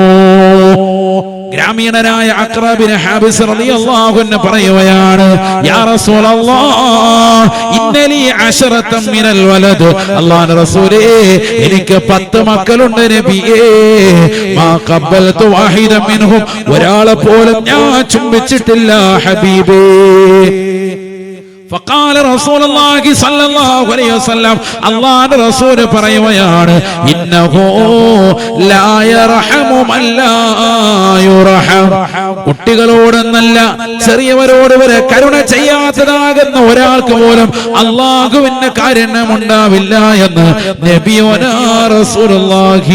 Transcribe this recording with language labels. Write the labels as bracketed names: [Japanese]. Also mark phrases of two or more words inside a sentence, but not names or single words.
[Malayalam] ഗ്രാമീണനായ അഖ്റ ഇബ്നു ഹാബിസ് [Arabic] رضي الله عنه [Malayalam] പറയുകയാണ്, [Arabic] يا رسول الله إن لي عشرة من الولد. [Malayalam] അല്ലാഹുവിന്റെ റസൂലേ, എനിക്ക് 10 മക്കളുണ്ട് നബിയേ. [Arabic] ما قبلت واحدا منهم, [Malayalam] ഒരാളെ പോലും ഞാൻ ചുംബിച്ചിട്ടില്ല ഹബീബേ. [Arabic] فقال رسول الله صلى الله عليه وسلم, [Malayalam] അല്ലാഹുവിന്റെ റസൂൽ പറയുകയാണ്, [Arabic] إنه لا يرحم من لا يرحم. [Malayalam] കുട്ടികളോടൊന്നല്ല, ചെറിയവരോട് വരെ കരുണ ചെയ്യാത്തതാകുന്ന ഒരാൾക്ക് പോലും അല്ലാഹുവിന്റെ കാരുണ്യമുണ്ടാവില്ല എന്ന് [Arabic] نبينا رسول الله.